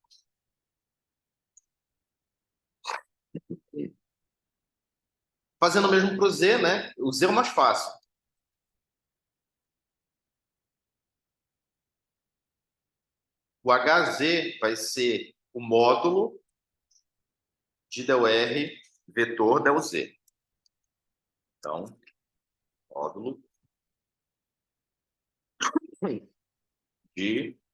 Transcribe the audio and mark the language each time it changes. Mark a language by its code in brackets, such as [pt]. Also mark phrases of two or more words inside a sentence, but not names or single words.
[pt] Fazendo o mesmo para o z, né? O z é o mais fácil. O Hz vai ser o módulo de del R vetor del Z. Então, módulo de